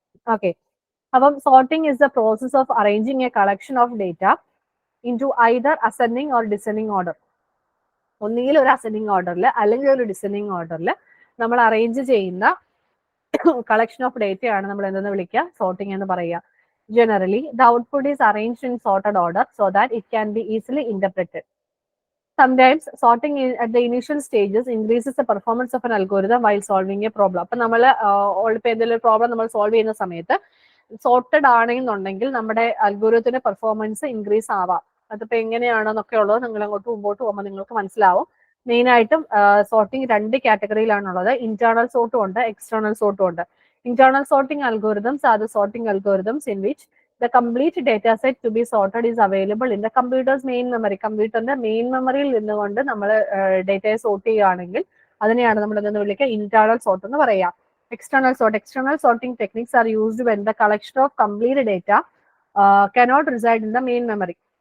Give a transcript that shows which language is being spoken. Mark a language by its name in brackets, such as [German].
[English] Okay, അപ്പം sorting is the process of arranging a collection of data into either ascending or descending order. [Malayalam] ഒന്നുകിൽ ഒരു ascending ഓർഡറിൽ അല്ലെങ്കിൽ ഒരു ഡിസെൻഡിങ് ഓർഡറിൽ നമ്മൾ അറേഞ്ച് ചെയ്യുന്ന കളക്ഷൻ ഓഫ് ഡേറ്റ ആണ് നമ്മൾ എന്തെന്ന് വിളിക്കുക? സോർട്ടിംഗ് എന്ന് പറയുക. [English] Generally the output is arranged in sorted order so that it can be easily interpreted. Sometimes sorting at the initial stages increases the performance of an algorithm while solving a problem. [Malayalam] അപ്പൊ നമ്മൾ ഇപ്പോൾ എന്തെങ്കിലും ഒരു problem നമ്മൾ solve ചെയ്യുന്ന സമയത്ത് sorted ആണെന്നുണ്ടെങ്കിൽ നമ്മുടെ അൽഗോരിതത്തിന്റെ പെർഫോമൻസ് ഇൻക്രീസ് ആവാം. അതിപ്പോ എങ്ങനെയാണെന്നൊക്കെ ഉള്ളത് നിങ്ങൾ അങ്ങോട്ട് മുമ്പോട്ട് പോകുമ്പോൾ നിങ്ങൾക്ക് മനസ്സിലാവും. മെയിൻ ആയിട്ടും സോർട്ടിംഗ് 2 കാറ്റഗറിയിലാണുള്ളത്. ഇന്റേണൽ സോർട്ടും ഉണ്ട്, എക്സ്റ്റേണൽ സോർട്ടും ഉണ്ട്. [English] Internal sorting algorithms are the sorting algorithms in which the complete data set to be sorted is available in the computer's main memory. [Malayalam] കമ്പ്യൂട്ടറിന്റെ മെയിൻ മെമ്മറിയിൽ നിന്നുകൊണ്ട് നമ്മൾ ഡേറ്റയെ സോർട്ട് ചെയ്യുകയാണെങ്കിൽ അതിനെയാണ് നമ്മൾ എന്തെന്ന് വിളിക്കുക? ഇന്റേണൽ സോർട്ട് എന്ന് പറയാം. [English] External sorting techniques are used when the collection of complete data cannot reside in the main memory.